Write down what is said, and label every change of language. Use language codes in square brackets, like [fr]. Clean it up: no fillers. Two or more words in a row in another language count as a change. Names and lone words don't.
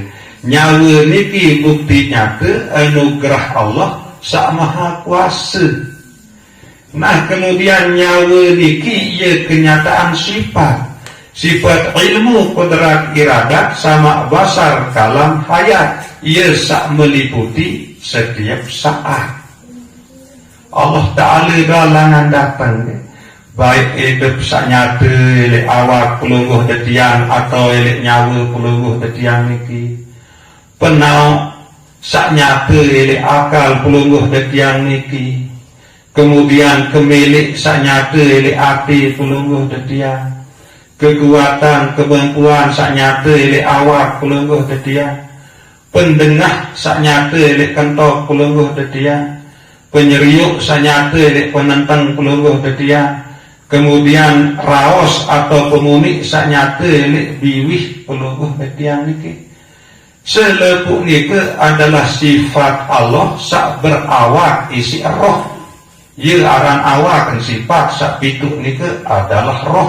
[sas] Nyawa niki bukti nyata anugerah Allah sak maha kuasa. Nah kemudian nyawa niki ia kenyataan sifat ilmu kudrat iradat sama basar kalam hayat ia sak meliputi setiap saat. Allah Ta'ala dalangan datang baik hidup sak nyata elek awak pelungguh tetiang atau elek nyawa pelungguh tetiang niki penau sak nyata elek akal pelungguh tetiang niki. Kemudian kemilik sanyata elek hati pelungguh tetiang, kekuatan kemampuan sanyata elek awak pelungguh tetiang, pendengah sanyata elek kentok pelungguh tetiang, penyeriuk sanyata elek penentang pelungguh tetiang, kemudian raos atau pemuni sak nyata lek biwih pelungguh betiang niki. Selepuk niki adalah sifat Allah sak berawak isi roh. Ye aran awak sifat sak pituk niki adalah roh.